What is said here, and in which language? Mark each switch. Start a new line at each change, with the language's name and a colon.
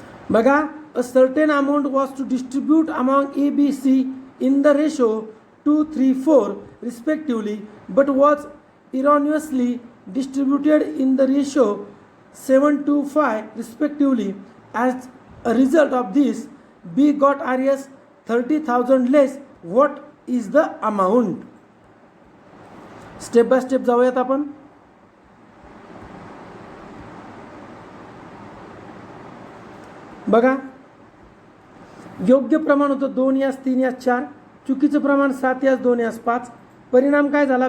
Marathi: बघा,
English: A certain amount was to distribute among A B C in the ratio 2, 3, 4 respectively but was erroneously distributed in the ratio 7 to 5 respectively. As a result of this, B got RS 30,000 less. What is the amount?
Marathi: Step by step जाऊयात आपण. बघा, योग्य प्रमाण होतं 2 यास 3 यास 4, चुकीचं प्रमाण 7 यास 2 यास 5. परिणाम काय झाला?